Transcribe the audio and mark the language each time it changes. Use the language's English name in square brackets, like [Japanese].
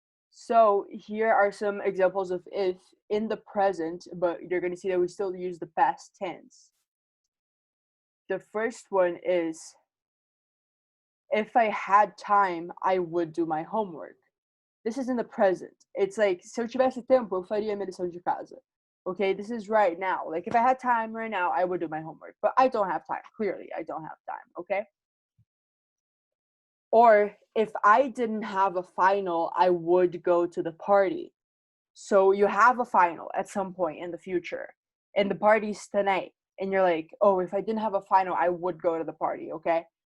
[English] So here are some examples of if in the present, but you're going to see that we still use the past tense. The first one is, if I had time, I would do my homework. This is in the present. It's like, [Portuguese] se eu tivesse tempo, eu faria minha lição de casa. [English] Okay, this is right now. Like if I had time right now, I would do my homework. But I don't have time. Clearly, I don't have time, okay? Or if I didn't have a final, I would go to the party. So you have a final at some point in the future, and the party's tonight, and you're like, oh, if I didn't have a final, I would go to the party, okay?